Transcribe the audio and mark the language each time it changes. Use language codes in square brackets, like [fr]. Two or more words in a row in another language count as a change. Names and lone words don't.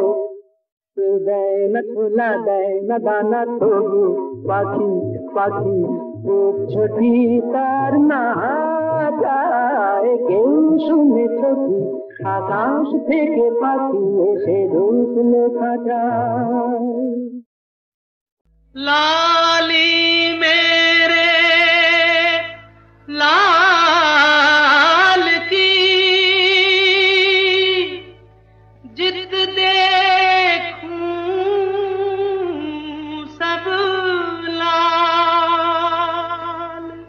[bn] দেয় না ছোলা, দেয় না দানা, তবু পাখি পাখি খুব ছোটি তার না যায়। কেউ শুনেছ কি আকাশ থেকে পাখি এসে ঢুকলো খাঁচায়? [hi] लाली मेरे लाल की जिद देखूं सब लाल।